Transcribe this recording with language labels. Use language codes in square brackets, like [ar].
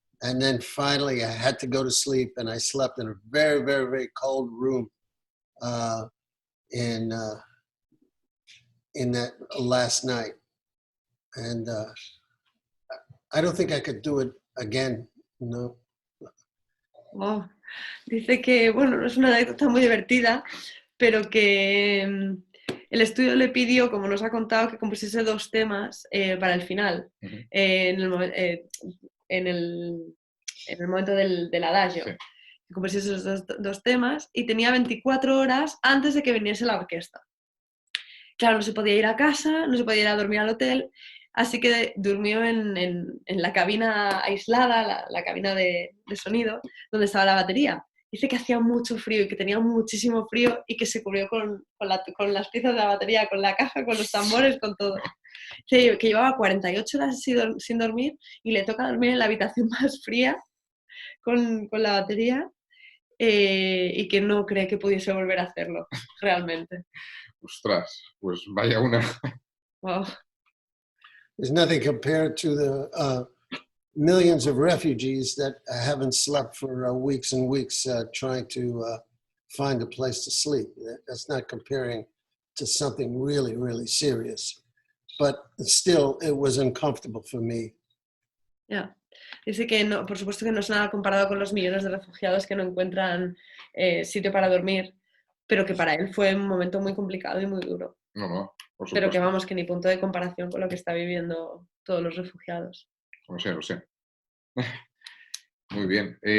[en] And then finally I had to go to sleep, and I slept in a very, very, very cold room in that last night. And I don't think I could do it again, no. [es] Oh, dice que, bueno, es una anécdota muy divertida, pero que el estudio le pidió, como nos ha contado, que compusiese 2 temas para el final, en el momento del adagio. Sí. Que compusiese esos dos temas, y tenía 24 horas antes de que viniese la orquesta. Claro, no se podía ir a casa, no se podía ir a dormir al hotel, así que durmió en la cabina aislada, la cabina de sonido, donde estaba la batería. Dice que hacía mucho frío y que tenía muchísimo frío, y que se cubrió con las piezas de la batería, con la caja, con los tambores, con todo. Dice que llevaba 48 horas sin dormir, y le toca dormir en la habitación más fría con la batería, y que no cree que pudiese volver a hacerlo, realmente. Ostras, pues vaya una. [en] Wow. There's nothing compared to the millions of refugees that haven't slept for weeks and weeks trying to find a place to sleep. That's not comparing to something really, really serious. But still, it was uncomfortable for me. Yeah. [es] Dice que no, por supuesto que no es nada comparado con los millones de refugiados que no encuentran sitio para dormir, pero que para él fue un momento muy complicado y muy duro. No, por supuesto. Pero que vamos, que ni punto de comparación con lo que está viviendo todos los refugiados. Lo sé, lo sé. Muy bien.